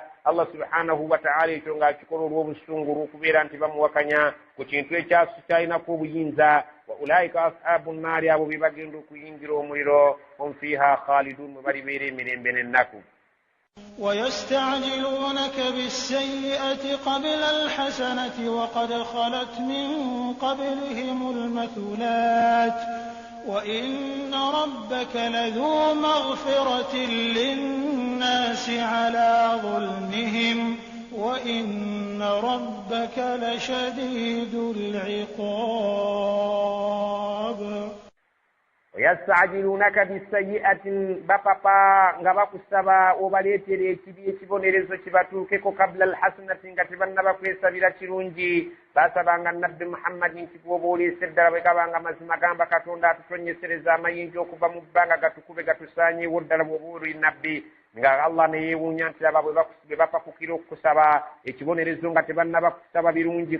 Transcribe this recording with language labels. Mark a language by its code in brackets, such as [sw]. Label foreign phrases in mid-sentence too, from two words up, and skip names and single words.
[ar] الله سبحانه وتعالى [lg] ekyo ng'akikola olw'obusungu olw'okubeera nti bamuwakanya ku kintu ekyasu kyalinaku obuyinza. [ar] وأولئك أصحاب النار [lg] abo be bagenda okuyingira omuliro [ar] هم فيها خالدون [lg] mwe balibeera emirembe n'ennaku. [ar] ويستعجلونك بالسيئة قبل الحسنة وقد خلت من قبلهم المثلات وإن ربك لذو مغفرة للناس على ظلمهم وإن ربك لشديد العقاب. ويستعجلونك بالسيئة بابا [lg] nga bakusaba obaleetere ekibi ekibonerezo kibatuukeko [ar] قبل الحسنة [lg] nga tebannaba kwesabira kirungi. baasabanga nabbi Muhammadi nti bw'oba oleese ddala bwe gabanga mazima gamba Katonda atutonyesereza amayinja okuva mu bbanga gatukube gatusaanyeewo ddala bw'oba oli nabbi nga Allah ne yeewuunya nti aba bwe bapakukira okusaba ekibonerezo nga tebannaba kusaba birungi